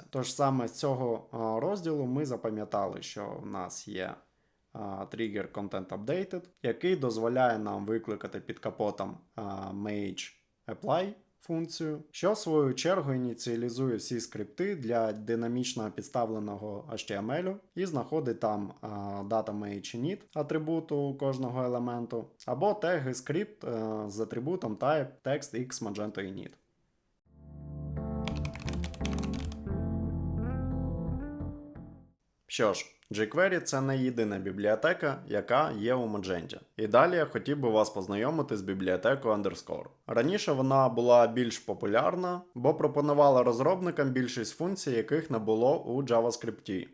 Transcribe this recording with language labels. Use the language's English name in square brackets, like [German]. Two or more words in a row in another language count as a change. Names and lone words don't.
[Ukrainian] Тож саме з цього розділу ми запам'ятали, що в нас є тригер Content Updated, який дозволяє нам викликати під капотом Mage Apply функцію, що в свою чергу ініціалізує всі скрипти для динамічно підставленого HTML і знаходить там data match init атрибуту кожного елементу, або теги скрипт з атрибутом type text x Magento init. Що ж, jQuery – це не єдина бібліотека, яка є у Magento. І далі я хотів би вас познайомити з бібліотекою Underscore. Раніше вона була більш популярна, бо пропонувала розробникам більшість функцій, яких не було у JavaScript.